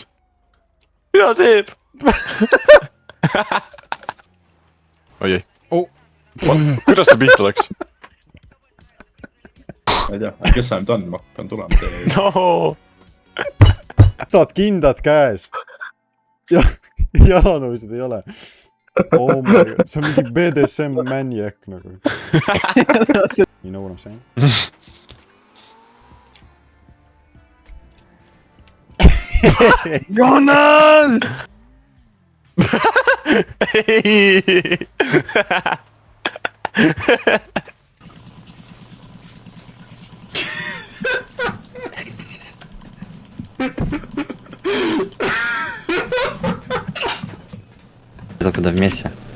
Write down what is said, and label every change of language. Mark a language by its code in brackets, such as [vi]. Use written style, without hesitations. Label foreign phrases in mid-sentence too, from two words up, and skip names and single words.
[et] Mida teeb? Oi ei. Kuidas see pihta läks? Ma ei tea, kes see nüüd on, ma pean tulema teile. No. Saad kindad käes. Ja jalanõusid ei ole. [en] Oh my god, [et] see on mingi [en] BDSM maniac [et] nagu. [en] You know what I'm saying? [et] Jonas! Ei! [ru] Когда вместе.